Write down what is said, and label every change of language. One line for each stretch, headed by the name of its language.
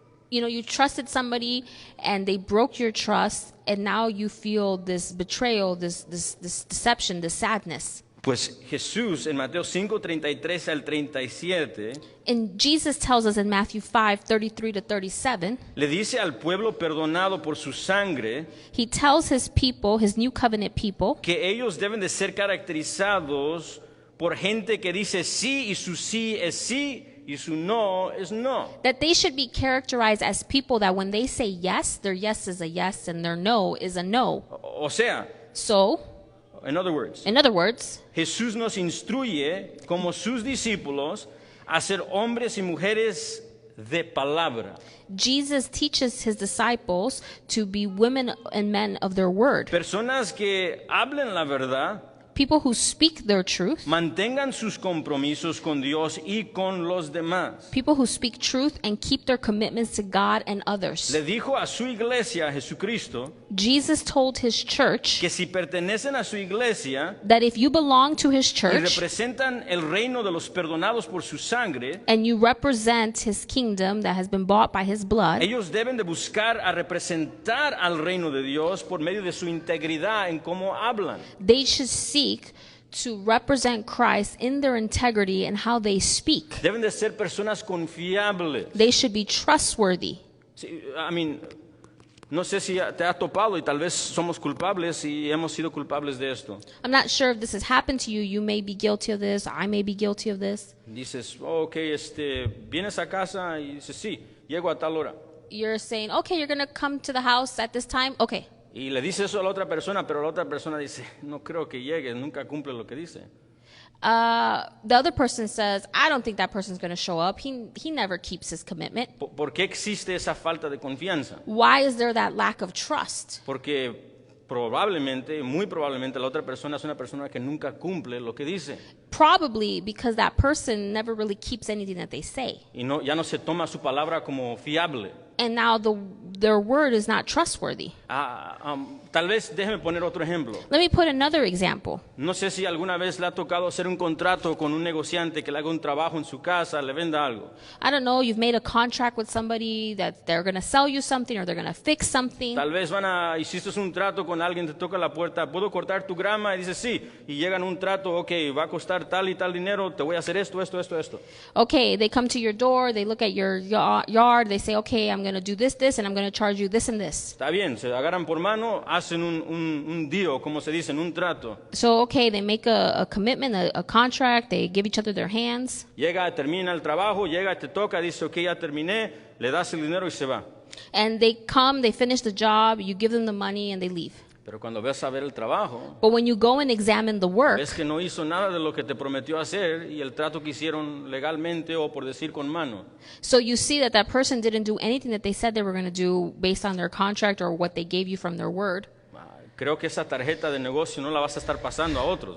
English: You trusted somebody and they broke your trust, and now you feel this betrayal, this deception, this sadness.
Spanish: Pues Jesús en Mateo 5:33 al 37
English: And Jesus tells us in Matthew 5:33 to 37,
Spanish: le dice al pueblo perdonado por su sangre
English: he tells his people, his new covenant people,
Spanish: que ellos deben de ser caracterizados por gente que dice sí y su sí es sí y su no es no.
English: that they should be characterized as people that when they say yes, their yes is a yes and their no is a no.
Spanish: O sea,
English: So, in other words,
Spanish: Jesús nos instruye como sus discípulos a ser hombres y mujeres de palabra.
English: Jesus teaches his disciples to be women and men of their word.
Spanish: Personas que hablen la verdad,
English: People who speak their truth.
Spanish: mantengan sus compromisos con Dios y con los demás.
English: People who speak truth and keep their commitments to God and others.
Spanish: Le dijo a su iglesia, Jesucristo,
English: Jesus told his church
Spanish: que si pertenecen a su iglesia
English: that if you belong to his
Spanish: y
English: church
Spanish: representan el reino de los perdonados por su sangre,
English: and you represent his kingdom that has been bought by his blood,
Spanish: ellos deben de buscar a representar al reino de Dios por medio de su integridad en cómo hablan.
English: they should seek to represent Christ in their integrity and how they speak.
Spanish: Deben de ser personas confiables.
English: They should be trustworthy.
Spanish: Sí, no sé si te ha topado y tal vez somos culpables y hemos sido culpables de esto.
English: I'm not sure if this has happened to you. You may be guilty of this. I may be guilty of this.
Spanish: Dices, vienes a casa y dices, sí, llego a tal hora.
English: You're saying, okay, you're going to come to the house at this time? Okay.
Spanish: Y le dice eso a la otra persona, pero la otra persona dice, no creo que llegue, nunca cumple lo que dice.
English: The other person says, I don't think that person's going to show up. He never keeps his commitment.
Spanish: ¿Por qué existe esa falta de confianza?
English: Why is there that lack of trust?
Spanish: Porque probablemente, muy probablemente, la otra persona es una persona que nunca cumple lo que dice.
English: Probably because that person never really keeps anything that they say.
Spanish: Y ya no se toma su palabra como fiable.
English: And now their word is not trustworthy.
Spanish: Tal vez déjeme poner otro ejemplo.
English: Let me put another example.
Spanish: No sé si alguna vez le ha tocado hacer un contrato con un negociante que le haga un trabajo en su casa, le venda algo.
English: I don't know, you've made a contract with somebody that they're going to sell you something or they're going to fix something.
Spanish: Tal vez hiciste un trato con alguien, te toca la puerta, ¿puedo cortar tu grama? Y dices sí, y llegan un trato, ok, va a costar tal y tal dinero, te voy a hacer esto.
English: Okay, they come to your door, they look at your yard, they say, okay, I'm going to do this, and I'm going to charge you this and this.
Spanish: Está bien, se agarran por mano, hacen un deal, como se dice, un trato.
English: So, okay, they make a commitment, a contract, they give each other their hands.
Spanish: Termina el trabajo, te toca, dice, ok, ya terminé, le das el dinero y se va.
English: And they come, they finish the job, you give them the money, and they leave.
Spanish: Pero cuando ves a ver el trabajo,
English: But when you go and examine the work,
Spanish: ves que no hizo nada de lo que te prometió hacer y el trato que hicieron legalmente o por decir con mano.
English: so you see that that person didn't do anything that they said they were going to do based on their contract or what they gave you from their word.
Spanish: Creo que esa tarjeta de negocio no la vas a estar pasando a otros,